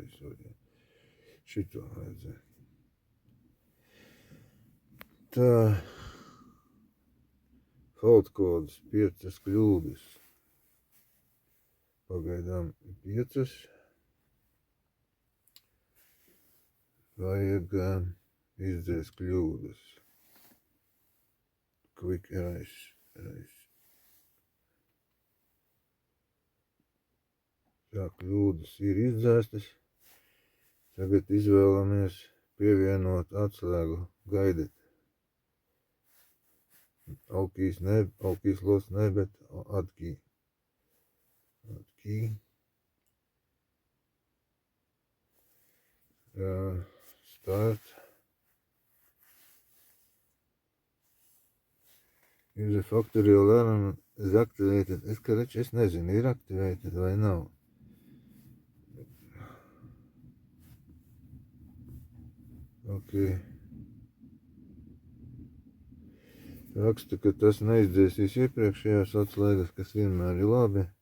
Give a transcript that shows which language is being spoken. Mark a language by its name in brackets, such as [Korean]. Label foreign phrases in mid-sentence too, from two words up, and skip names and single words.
[Latvian] Šito vajadzēja. Tā. Kaut kodas 5 kļūdas. Pagaidām 5. Vajag izdzēst kļūdas. [English] Quick erase. [Latvian] Tā, kļūdas ir izdzēstas. Tagad izvēlamies pievienot atslēgu gaidīt. Alkīs los ne, bet atkī. Start. [English] User factorial alarm is activated. [Latvian] Es nezinu, ir activated vai nav. Ok. Raksta, ka tas neizdzēsīs iepriekšējās atslēgas, kas vienmēr ir labi.